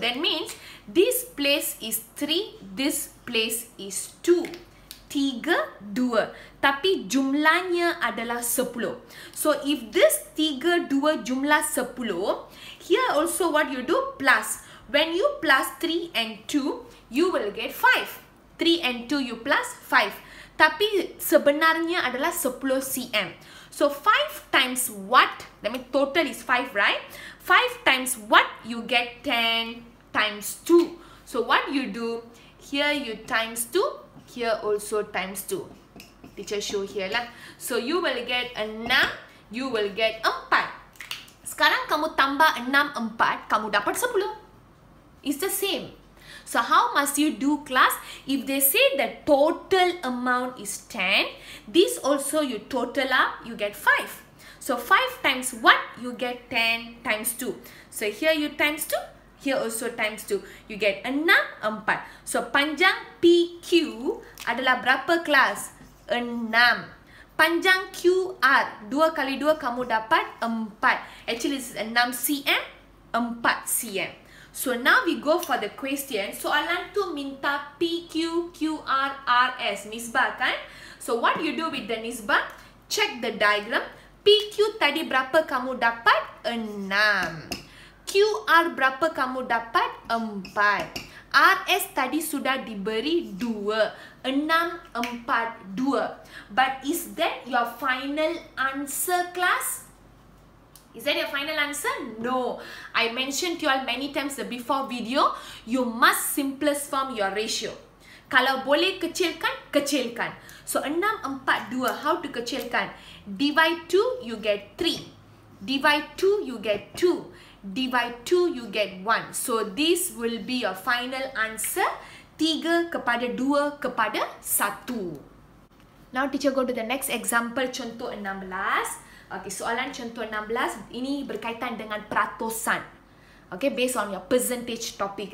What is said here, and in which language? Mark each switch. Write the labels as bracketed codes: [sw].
[en] That means, this place is 3, this place is 2. [ms] 3, 2. Tapi jumlahnya adalah 10. [en] So, if this 3, 2 jumlah 10, here also what you do? Plus. When you plus 3 and 2, you will get 5. 3 and 2 you plus 5. [ms] Tapi sebenarnya adalah 10 cm. [en] So, 5 times what? That means total is 5, right? 5 times what? You get 10 times 2. So, what you do? Here you times 2. Here also times 2. Teacher show here lah. So, you will get 6. You will get 4. [ms] Sekarang kamu tambah 6, 4. Kamu dapat 10. [en] It's the same. So, how must you do, class? If they say the total amount is 10, this also you total up, you get 5. So, 5 times what? You get 10 times 2. So, here you times 2. Here also times 2. You get 6, 4. [ms] So, panjang PQ adalah berapa, kelas? 6. Panjang QR, 2 kali 2 kamu dapat 4. [en] Actually, this is 6 cm, 4 cm. So, now we go for the question. [ms] Soalan tu minta PQ, QR, RS. Nisbah kan? [en] So, what you do with the nisbah? Check the diagram. [ms] PQ tadi berapa kamu dapat? 6. QR berapa kamu dapat? 4. RS tadi sudah diberi 2. 6, 4, 2. [en] But is that your final answer, class? Is that your final answer? No. I mentioned to you all many times the before video, you must simplest form your ratio. [ms] Kalau boleh kecilkan, kecilkan. So, 6, 4, 2. How to kecilkan? [en] Divide 2, you get 3. Divide 2, you get 2. Divide 2, you get 1. So, this will be your final answer. 3 kepada 2 kepada 1. Now, teacher go to the next example, contoh 16. [ms] Okay, soalan contoh 16. Ini berkaitan dengan peratusan. [en] Okay, based on your percentage topic.